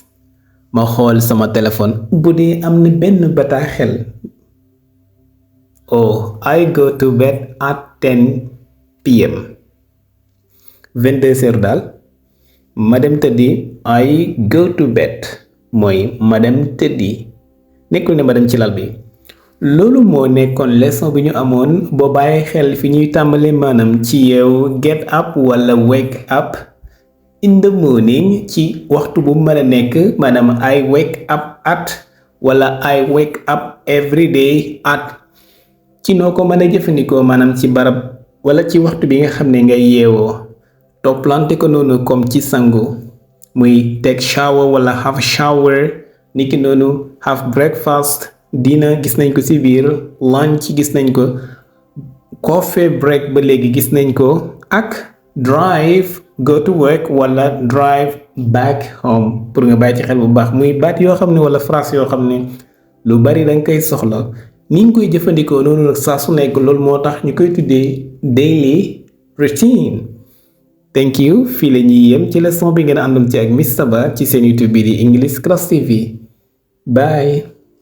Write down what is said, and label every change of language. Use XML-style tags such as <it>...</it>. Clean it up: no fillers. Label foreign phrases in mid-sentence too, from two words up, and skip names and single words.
<wo>Ma xool sama téléphone bu dee am na benn bataaxel.</wo> <en>Oh, I go to bed at 10 p.m.</en> <wo>22 heures daal ma dem tëddi.</wo> <en>I go to bed</en> <wo>mooy ma dem tëddi. Nekkul ne ma dem ci lal bi. Loolu moo nekkoon leçon bi ñu amoon boo bàyyi xel fi ñuy tàmbale maanaam ci yeewu</wo> <en>get up</en> <wo>wala</wo> <en>wake up in the morning</en> <wo>ci waxtu bu mën a nekk maanaam</wo> <en>I wake up at</en> <wo>wala</wo> <en>I wake up every day at</en> <wo>ci noo ko mën a jëfandikoo maanaam ci barab wala ci waxtu bi nga xam ne ngay yeewoo toppalante ko noonu comme ci sangu muy</wo> <en>take shower</en> <wo>wala</wo> <en>have shower</en> <wo>niki noonu</wo> <en>have breakfast.</en> <wo>Dinner gis nañ ko ci biir. Lunch gis nañ ko.</wo> <en>Coffee break</en> <wo>ba léegi gis nañ ko. Ak</wo> <en>drive go to work</en> <wo>wala</wo> <en>drive back home</en> <wo>pour nga bàyyi ci xel bu baax muy baat yoo xam ne wala phrase yoo xam ne lu bari danga koy soxla ni nga koy jëfandikoo noonu nag saa su nekk loolu moo tax ñu koy tuddee</wo> <en>daily routine.</en> <wo>Thank you fii la ñuy yem ci leçon bi ngeen àndoon ci ak Miss Saba ci seen YouTube bi di English Class TV. Bye.</wo>